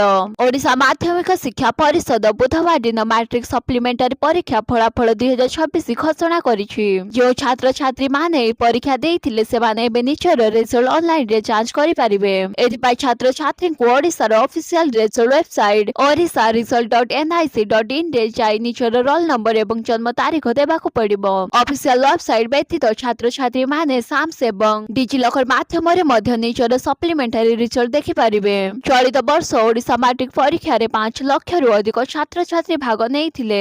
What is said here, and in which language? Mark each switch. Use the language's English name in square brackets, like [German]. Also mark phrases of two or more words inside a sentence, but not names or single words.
[Odia] ଓଡ଼ିଶା ମାଧ୍ୟମିକ ଶିକ୍ଷା ପରିଷଦ ବୁଧବାର ଦିନ [English] matric supplementary [Odia] ପରୀକ୍ଷା ଫଳାଫଳ 2026 ଘୋଷଣା କରିଛି। ଯେଉଁ ଛାତ୍ରଛାତ୍ରୀମାନେ ଏହି ପରୀକ୍ଷା ଦେଇଥିଲେ ସେମାନେ ଏବେ ନିଜର ରେଜଲ୍ଟ ଅନଲାଇନରେ ଯାଞ୍ଚ କରିପାରିବେ। ଏଥିପାଇଁ ଛାତ୍ରଛାତ୍ରୀଙ୍କୁ ଓଡ଼ିଶାର [English] official result website [Odia] orisa-result.nic.in ରେ ଯାଇ ନିଜର [English] roll number [Odia] ଏବଂ ଜନ୍ମ ତାରିଖ ଦେବାକୁ ପଡ଼ିବ। [English] official website [Odia] ବ୍ୟତୀତ ଛାତ୍ରଛାତ୍ରୀମାନେ ସାମ୍ସ ଏବଂ ଡିଜିଲକର ମାଧ୍ୟମରେ ମଧ୍ୟ ନିଜର [English] supplementary result [Odia] ଦେଖିପାରିବେ। ଚଳିତ ବର୍ଷ ଓଡ଼ିଶା ମାଟ୍ରିକ ପରୀକ୍ଷାରେ 5 ଲକ୍ଷରୁ ଅଧିକ ଛାତ୍ରଛାତ୍ରୀ ଭାଗ ନେଇଥିଲେ।